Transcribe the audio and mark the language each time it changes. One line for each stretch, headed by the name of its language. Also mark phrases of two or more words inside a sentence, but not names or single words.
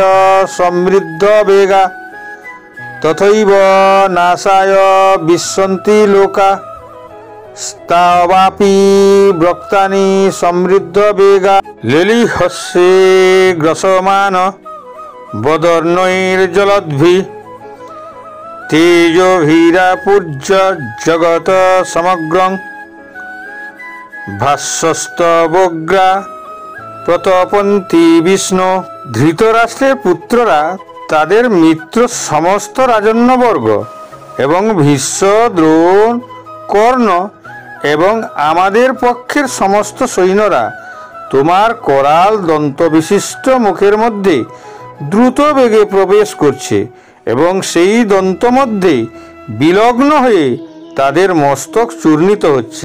Sanskrit: সমৃদ্ধ বেগা তথৈব নাশায় বিশ্বন্তি লোকা স্তাবাপি ব্রক্তানি সমৃদ্ধ বেগা লেলিহস্যে গ্রসমান বদর্ণৈর্জলদ্ভি তেজোভিরাপূর্য জগত সমগ্রং ভাস্বস্তবগ্রা প্রতপন্তি বিষ্ণু।
Bangla: ধৃতরাষ্ট্রের পুত্ররা তাদের মিত্র সমস্ত রাজন্যবর্গ এবং ভীষ্ম, দ্রোণ, কর্ণ এবং আমাদের পক্ষের সমস্ত সৈন্যরা তোমার করাল দন্তবিশিষ্ট মুখের মধ্যে দ্রুত বেগে প্রবেশ করছে এবং সেই দন্ত মধ্যে বিলগ্ন হয়ে তাদের মস্তক চূর্ণিত হচ্ছে।